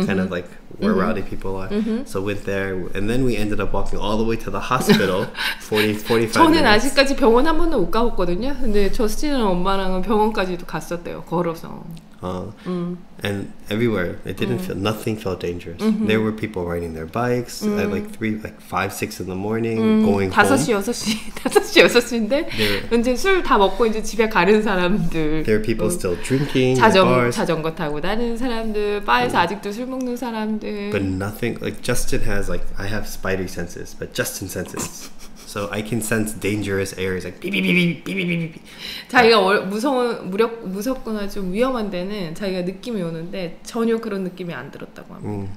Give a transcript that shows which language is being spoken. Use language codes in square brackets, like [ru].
[en] Kind of like where rowdy people are. So went there, and then we ended up walking all the way to the hospital, 45 [ko] 저는 [en] minutes. [ko] 아직까지 병원 한 번도 못 가봤거든요. 근데 저스틴은 엄마랑은 병원까지도 갔었대요. 걸어서. [en] And everywhere, it didn't feel, nothing felt dangerous. There were people riding their bikes at like 5, 6 in the morning, going [ko] 5시, [en] home. [ko] 6시, 5시, 6시인데 이제 술 다 먹고 이제 집에 가는 사람들. [en] There are people still drinking at bars. [ko] 자전거 타고 다니는 사람들, 바에서 아직도 술 먹는 사람들. [en] But nothing, like Justin has like, I have spider senses, but Justin senses. So I can sense dangerous areas like beep, beep, beep, beep, beep, beep, beep. [ko] 자기가 무섭거나 좀 위험한 데는 자기가 느낌이 오는데 전혀 그런 느낌이 안 들었다고 합니다.